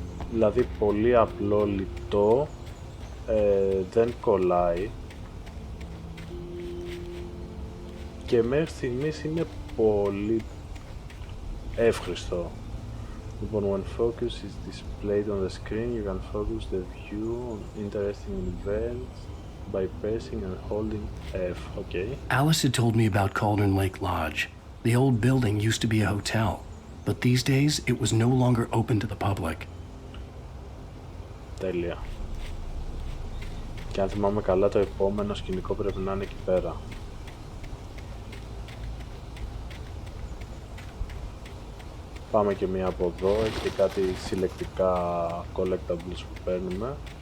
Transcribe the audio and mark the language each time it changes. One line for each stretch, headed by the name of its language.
Greek: Δηλαδή πολύ απλό, λιτό, δεν κολλάει και μέχρι στιγμής είναι πολύ εύχριστο.
English: Λοιπόν, when focus is displayed on the screen, you can focus the view on interesting events by pressing and holding F. Okay. Alice had told me about Cauldron Lake Lodge. The old building used to be a hotel, but these days it was no longer open to the public.
Greek: Τέλεια. Και αν θυμάμαι καλά, το επόμενο σκηνικό πρέπει να είναι εκεί πέρα. Πάμε και μία από εδώ, έχει και κάτι συλλεκτικά collectables που παίρνουμε.